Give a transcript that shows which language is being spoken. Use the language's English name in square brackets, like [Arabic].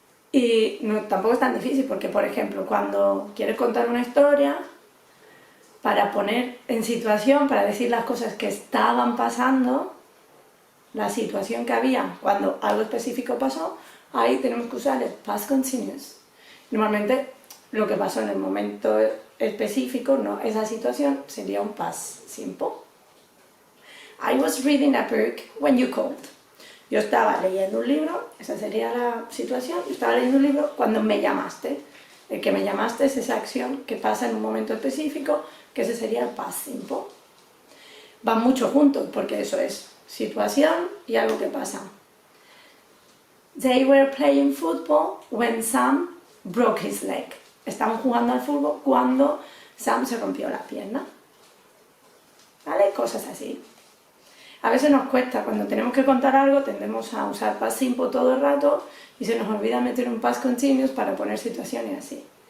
[Spanish] Y tampoco es tan difícil porque, por ejemplo, cuando quieres contar una historia, para poner en situación, para decir las cosas que estaban pasando, la situación que había cuando algo específico pasó, ahí tenemos que usar el past continuous. Normalmente lo que pasó en el momento específico, no esa situación, sería un past simple. [English] I was reading a book when you called. [Spanish] Yo estaba leyendo un libro, esa sería la situación, yo estaba leyendo un libro cuando me llamaste. El que me llamaste es esa acción que pasa en un momento específico, que ese sería el past simple. Van mucho juntos porque eso es situación y algo que pasa. [English] They were playing football when Sam broke his leg. [Spanish] Estaban jugando al fútbol cuando Sam se rompió la pierna. ¿Vale? Cosas así. A veces nos cuesta, cuando tenemos que contar algo, tendemos a usar past simple todo el rato y se nos olvida meter un past continuous para poner situaciones así.